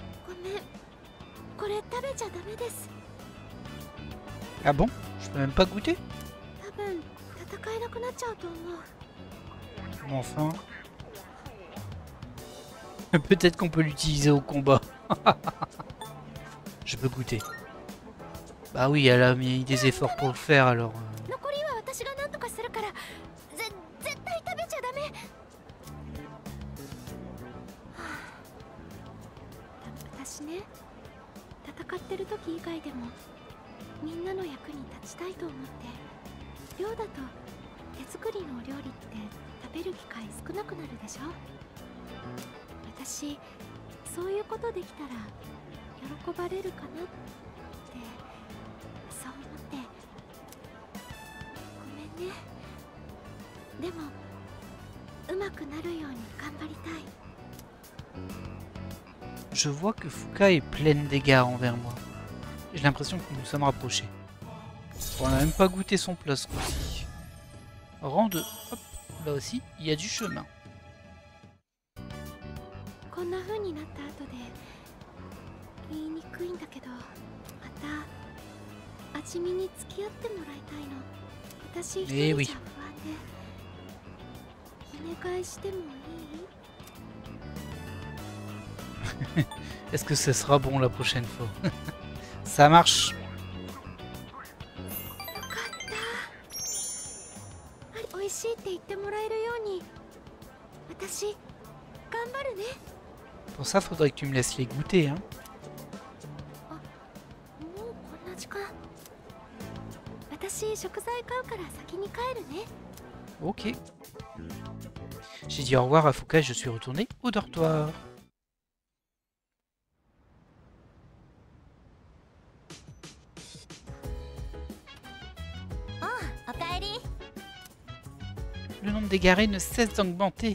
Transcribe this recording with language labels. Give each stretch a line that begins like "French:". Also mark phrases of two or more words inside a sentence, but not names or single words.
Japanese: ごめん。これ食べちゃダメです。
French: Ah bon? Je peux même pas goûter?
Japanese: 多分戦えなくなっちゃうと思う。
French: Bon, enfin. Peut-être qu'on peut l'utiliser au combat. Je peux goûter. Bah oui, elle a mis des efforts pour le faire alors.
Japanese: 残りは私が何とかするから、絶対食べちゃダメ。はあ、私ね、戦ってる時以外でもみんなの役に立ちたいと思って、寮だと手作りのお料理って食べる機会少なくなるでしょ。私、そういうことできたら喜ばれるかなってそう思ってごめんね。でもうまくなるように頑張りたい。
French: Je vois que Fuka est pleine d'égards envers moi. J'ai l'impression que nous nous sommes rapprochés. On n'a même pas goûté son plat ce coup-ci. Rang 2. Hop, là aussi, il y a du chemin.
Japanese: こんな風になった後で言いにくいんだけど、また味見に付き合ってもらいたいの。私一人じゃ不安で、お願いしてもいい？
French: Est-ce que ce sera bon la prochaine fois? Ça marche.
Japanese: よかった。美味しいって言ってもらえるように私頑張るね。
French: Pour ça, faudrait que tu me laisses les goûter, hein.
Japanese: あ、もうこんな時間。私食材買うから先に帰るね。
French: Ok. J'ai dit au revoir à Fuka et je suis retourné au dortoir. Le nombre d'égarés ne cesse d'augmenter.